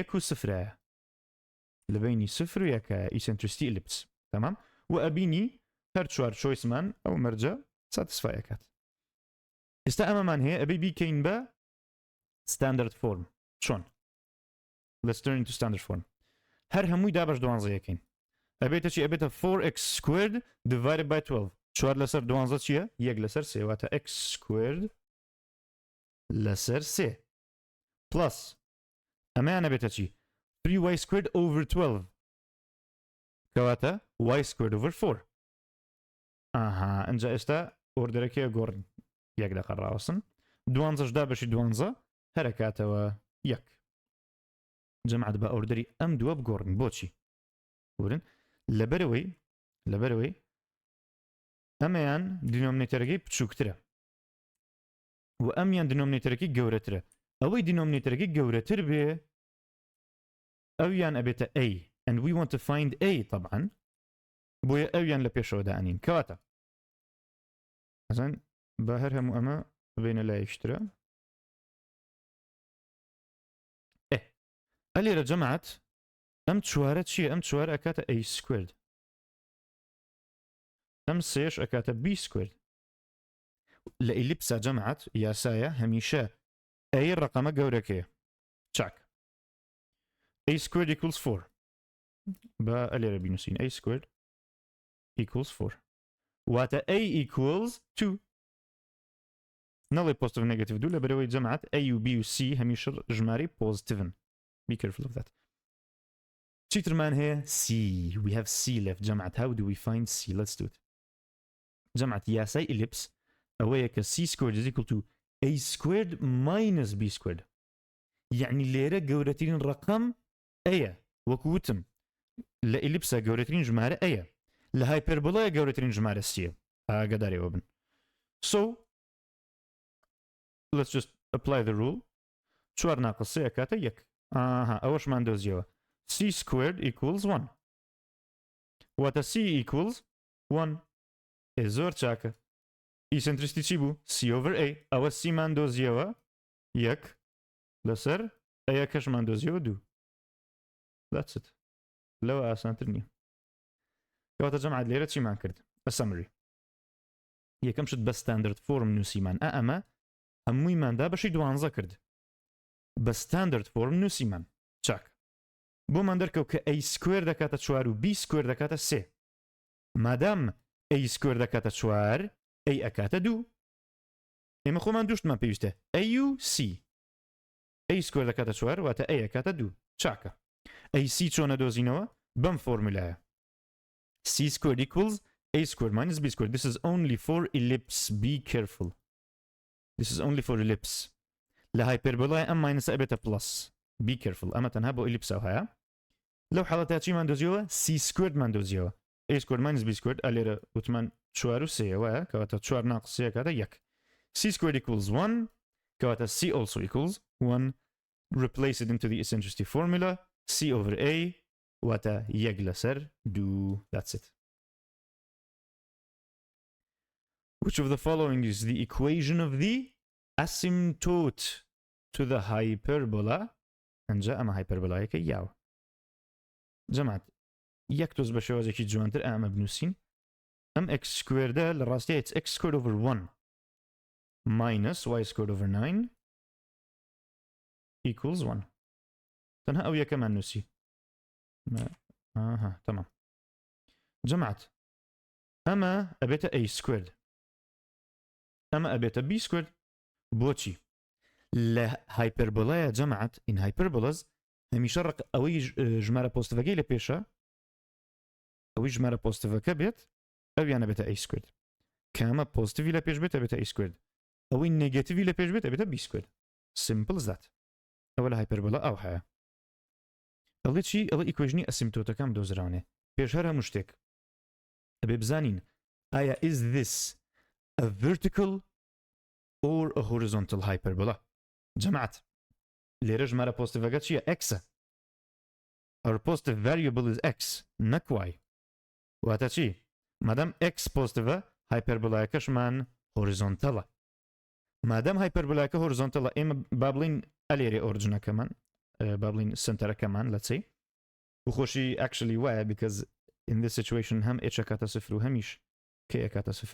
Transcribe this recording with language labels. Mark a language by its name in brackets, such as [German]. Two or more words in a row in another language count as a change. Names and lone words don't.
[Central Kurdish] و سفرایە لە بینی سفر و یەکە [English] eccentricity ellipse [Central Kurdish] تمام و ئەبینی هەر چوار چۆیسمان ئەو مەرجە ساتسفای ئەکات ئێستا ئەمەمان هەیە ئەبێ بیکەین بە standard form چۆن [English] let's turn into standard form [Central Kurdish] هەر هەمووی دابەش دوانزە یەکەین ئەبێتە چی ئەبێتە [English] 4x squared divided by 12 [Central Kurdish] چوار لەسەر دوانزە چییە یەک لەسەر سێ واتە x squared لەسەر سێ plus ئەمەیان ئەبێتە چی [English] 3y squared over 12 [Central Kurdish] کەواتە [English] y squared over 4 [Central Kurdish] ئەنجا ئێستا ئۆردەرەکەیە گۆڕن یەک دەقە ڕاوەسن دوانزەش دابەشی دوانزە هەرەکاتەوە یەک جەمعەت بە ئۆردەری ئەم دووە بگۆڕن بۆچی ورن لەبەرەوەی ئەمەیان دینۆمینێتەرەکەی بچووکترە و ئەمیان دینۆمینێتەرەکەی گەورەترە ئەوەی دینۆمینێتەرەکەی گەورەتر بێ ئەویان ئەبێتە [English] a and we want to find a [Central Kurdish] طبعا بۆیە ئەویان لە پێشەوە دائنین کەواتە ئەزان بە هەر هەموو ئەمە بێنە لای یەکترە ئەلێرە جەمعەت ئەم چوارە چییە ئەم چوارە ئەکاتە [English] a squared [Central Kurdish] ئەم سێش ئەکاتە [English] b squared [Central Kurdish] لە ئیلیپسا جەمعەت یاسایە هەمیشە a ڕقەمە گەورەکەیە چاک [English] a squared equals 4 [Central Kurdish] بە ئەلێرە بینوسین [English] a squared equals 4 [Central Kurdish] واتە [English] a equals 2 [Central Kurdish] نەڵێ [English] positive negative 2 [Central Kurdish] لەبەرەوەی جەمعەت a و b و c هەمیشە ژمارەی positive [English] be careful of that [Central Kurdish] چیترمان هەیە c [English] we have c left [Central Kurdish] جەمعەت [English] how do we find c let's do it [Central Kurdish] جەمعەت یاسای ellipse ئەوەیە کە [English] c squared is equal to a squared minus b squared [Central Kurdish] یعنی لێرە گەورەترین ڕقەم ئەیە وەکو وتم لە ئیلیپسە گەورەترین ژمارە ئەیە لە هایپەربۆڵایە گەورەترین ژمارە سیە ئاگادارەوە بن [English] So let's just apply the rule. [Central Kurdish] 4 ناقص 3 كاتا يك. أوش ما ندوزيوه. [English] C squared equals 1. What a C equals 1. [Central Kurdish] زۆر چاکە. ئیسنتریستی چی بوو؟ [English] C over A. [Central Kurdish] ئەوە C مان دۆزیەوە 1 لەسەر A کەشمان دۆزیەوە 2. [English] That's it. [Central Kurdish] لەوە ئاسانتر نییە. کەواتە جەماعەت لێرە چیمان کرد؟ [English] A summary. [Central Kurdish] یەکەم شت بە [English] standard form [Central Kurdish] نووسیمان. ئەمە هەموویماندا بەشی 12 کرد. بە [English] standard form [Central Kurdish] نووسیمان. چاک. بۆمان دەرکەوت کە [English] A square [Central Kurdish] دەکاتە 4 و [English] B square [Central Kurdish] دەکاتە 3. مادام [English] A square [Central Kurdish] دەکاتە 4 A ئەکاتە 2. ئێمە خۆمان دووشتمان پێویستە A و C. [English] A square [Central Kurdish] دەکاتە 4 واتە A ئەکاتە 2. چاکە. AC چۆنە دۆزینەوە؟ بەم فۆرمولایە. [English] C squared equals A squared minus B squared. This is only for ellipse. Be careful. This is only for ellipse. [Central Kurdish] لە هایپەربۆلای ئەم ماینەسە ئەبێتە plus. [English] Be careful. [Central Kurdish] ئەمە تەنها بۆ ellipse هەیە. لەو حاڵەتە چیمان دۆزیەوە؟ [English] C squared [Central Kurdish] مان دۆزیەوە. [English] A squared minus B squared [Central Kurdish] ئەلێرە وتمان 4 و 3 وایە کەواتە 4 ناقص 3 کاتە 1. [English] C squared equals 1 کەواتە C also equals 1. Replace it into the eccentricity formula. C over A [Central Kurdish] واتە 1 لەسەر 2. [English] That's it. Which of the following is the equation of the asymptote to the hyperbola? [Central Kurdish] ئەنجا ئەمە هایپەربۆلایەکە یاوە. جەماعەت یەک تۆز بە شێوازێکی جوانتر ئەمە بنووسین. ئەم x squaredە لە ڕاستیە [English] it's x squared over 1 minus y squared over 9 equals 1. [Central Kurdish] تەنها ئەو یەکەمان نووسی. تەمام. جەماعەت ئەمە ئەبێتە [English] A squared. [Central Kurdish] ئەمە ئەبێتە [English] B squared. [Central Kurdish] بۆچی؟ لە هایپەربۆلایە جەماعەت [English] in hyperbolas [Central Kurdish] هەمیشە ئەوەی ژمارە پۆزتیڤەکەی لە پێشە ئەوەی ژمارە پۆزتیڤەکە بێت ئەویانە بێتە [English] A squared. [Central Kurdish] کە ئەمە پۆزتیڤی لە پێش بێت ئەبێتە [English] A squared. [Central Kurdish] ئەوەی نێگەتیڤی لە پێش بێت ئەبێتە [English] B squared. Simple as that. [Central Kurdish] ئەوە لە هایپەربۆلا ئەو هەیە. ئەڵێ چی؟ ئەڵێ ئیکوێژنی ئەسیمپتۆتەکەم دۆزراونێ. پێش هەر هەموو شتێک ئەبێ بزانین ئایا [English] is this a vertical or a horizontal hyperbola? [Central Kurdish] جەماعەت لێرە ژمارە پۆزتیڤەکە چییە؟ [English] X. Our positive variable is X نەک Y. [Central Kurdish] واتە چی؟ مادام X پۆزتیڤە هایپەربۆلایەکەشمان هۆریزۆنتەڵە. مادام هایپەربۆلایەکە هۆریزۆنتەڵە ئێمە با بڵین ئەلێرێ ئۆرجنەکەمان با بڵین سنتەرەکەمان لە چی؟ بخۆشی actually وایە [English] because in this situation [Central Kurdish] هەم H ئەکاتە 0 و هەمیش K ئەکاتە 0.